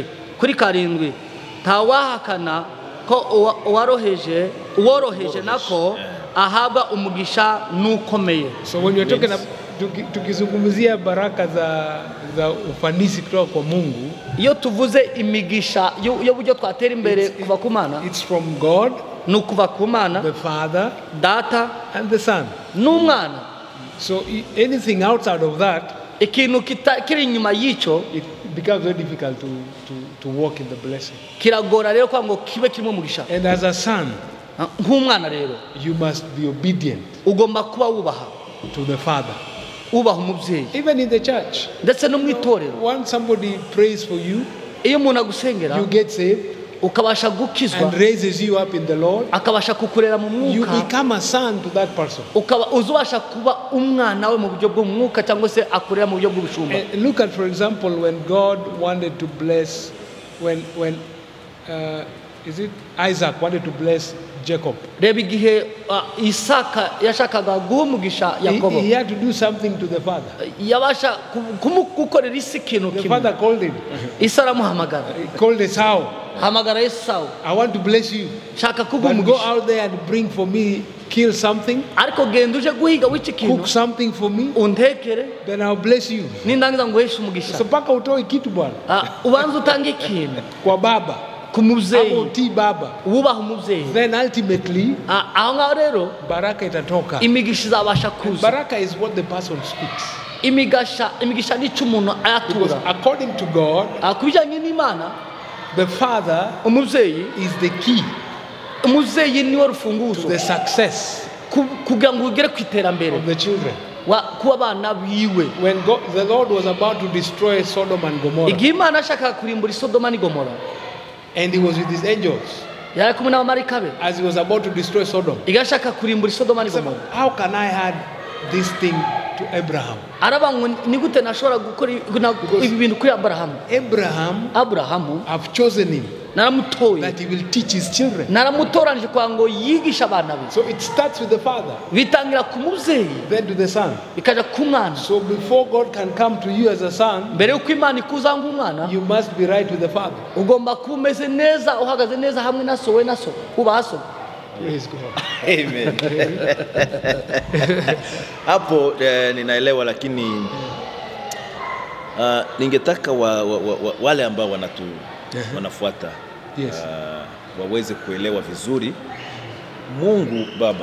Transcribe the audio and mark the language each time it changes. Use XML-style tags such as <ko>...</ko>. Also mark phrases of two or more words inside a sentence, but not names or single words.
<rw>Kuri karindwi ntawahakana ko uworoheje nako ahabwa umugisha n'ukomeye.</rw> <en>So when you're talking about</en> <sw>tukizungumzia baraka za ufanisi kutoka kwa Mungu,</sw> <rw>iyo tuvuze imigisha yo buryo twatera imbere kuva ku Mana,</rw> <en>it's from God,</en> <rw>nukuva ku Mana,</rw> <en>the Father,</en> <rw>Data</rw> <en>and the Son.</en> <rw>n'umwana.</rw> <en>So anything outside of that,</en> <rw>ikintu kiri inyuma y'icyo</rw> <en>it becomes very difficult to walk in the blessing.</en> <rw>kiragora rero kwa ngo kibe kirimo umugisha.</rw> <en>And as a son,</en> <rw>nk'umwana rero</rw> <en>you must be obedient</en> <rw>ugomba kuba wubaha</rw> <en>to the Father.</en> <rw>ubaha umubyeyi.</rw> <en>Even in the church,</en> <rw>ndetse no mu itorero</rw> <en>once somebody prays for you,</en> <rw>iyo umuntu agusengera</rw> <en>you get saved</en> <rw>ukabasha gukizwa</rw> <en>and raises you up in the Lord,</en> <rw>akabasha kukurera mu</rw> <en>you</en> <rw>mwuka,</rw> <en>become a son to that person.</en> <rw>ukaba uzubasha kuba umwana we mu buryo bw'umwuka cyangwa se akurera mu buryo bw'ubushumba.</rw> <en>And look at, for example, when God wanted to bless, when is it Isaac wanted to bless Jacob.</en> <rw>reba igihe Isaka yashakaga guha umugisha Yakobo,</rw> <en>He had to do something to the father.</en> <rw>yabasha gukorera isi ikintu</rw> <en>The</en> <rw>kimwe.</rw> <en>father called him.</en> <rw>Isa aramuhamagara,</rw> <en>He called Esau.</en> <rw>hamagara Esawu,</rw> <en>I want to bless you,</en> <rw>shaka kuguha</rw> <en>but go</en> <rw>umugisha,</rw> <en>out there and bring for me, kill something,</en> <rw>ariko genda uje guhiga w'iki</rw> <en>cook</en> <rw>kintu</rw> <en>something for me,</en> <rw>untekere</rw> <en>then I'll bless you.</en> <rw>nindangiza nguheshe umugisha.</rw> <en>So</en> <sw>mpaka utoe kitu bwana</sw> <rw>Ubanza utange ikintu</rw> <sw>kwa baba,</sw> <rw>ku</rw> <sw>hapo</sw> <rw>mubyeyi,</rw> <sw>utii baba,</sw> <rw>wubaha umubyeyi,</rw> <en>then ultimately</en> <rw>aho ngaho rero</rw> <sw>baraka itatoka.</sw> <rw>imigisha izabasha kuza.</rw> <en>Baraka is what the person speaks.</en> <rw>imigisha nicyo umuntu</rw> <en>Because</en> <rw>ayatura.</rw> <en>according to God,</en> <rw>Ku bijyanye n'Imana,</rw> <en>the father</en> <rw>umubyeyi</rw> <en>is the key</en> <rw>umubyeyi niwe</rw> <en>to</en> <rw>rufunguzo</rw> <en>the success</en> <rw>kugira ngo ugere ku iterambere</rw> <en>of the children.</en> <rw>kuba abana biwe.</rw> <en>When the Lord was about to destroy Sodom and Gomorrah,</en> <rw>igihe Imana yashakaga kurimbura Sodoma n'i Gomora,</rw> <en>and he was with his angels</en> <rw>yari kumwe n'abamarayika be</rw> <en>as he was about to destroy Sodom,</en> <rw>igihe yashaka kurimbura Sodoma n'i</rw> <en>he said,</en> <rw>Gomora,</rw> <en>how can I add this thing to Abraham?</en> <rw>araba ngo ni gute nashobora gukora ibi bintu kuri Aburahamu</rw> <en>I've chosen him</en> <rw>naramutoye,</rw> <en>that he will teach his children.</en> <rw>naramutoranije kugira ngo yigishe abana be.</rw> <en>So it starts with the father,</en> <rw>bitangira ku mubyeyi</rw> <en>then to the son.</en> <rw>bikaja ku mwana.</rw> <en>So before God can come to you as a son,</en> <rw>mbere y'uko Imana ikuza nk'umwana,</rw> <en>you must be right with the father.</en> <rw>ugomba kuba umeze neza, uhagaze neza hamwe na so, we na so, ubaha so.</rw> <en>Praise God. Amen.</en> <sw>Hapo ninaelewa, lakini ningetaka wale ambao wanafuata</sw> <en>Yes.</en> <sw>waweze kuelewa vizuri Mungu Baba,</sw>